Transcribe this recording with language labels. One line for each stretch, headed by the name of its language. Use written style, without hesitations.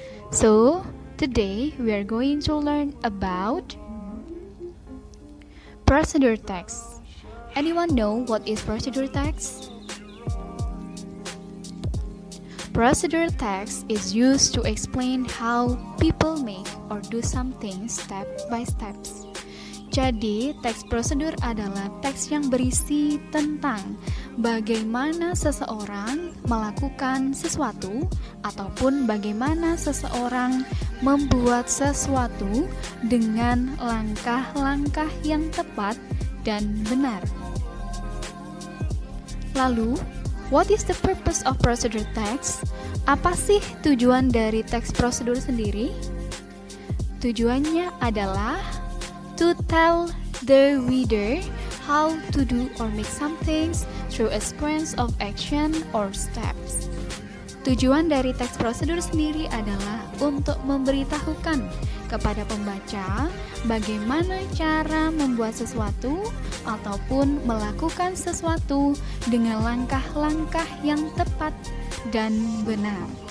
English: So, today we are going to learn about procedure text. Anyone know what is procedure text? Procedure text is used to explain how people make or do something step by steps.
Indonesian: Jadi, teks prosedur adalah teks yang berisi tentang bagaimana seseorang melakukan sesuatu ataupun bagaimana seseorang membuat sesuatu dengan langkah-langkah yang tepat dan benar. Lalu,
English: what is the purpose of procedure text?
Indonesian: Apa sih tujuan dari teks prosedur sendiri? Tujuannya adalah
English: to tell the reader how to do or make some things through a sequence of action or steps.
Indonesian: Tujuan dari teks prosedur sendiri adalah untuk memberitahukan kepada pembaca bagaimana cara membuat sesuatu ataupun melakukan sesuatu dengan langkah-langkah yang tepat dan benar.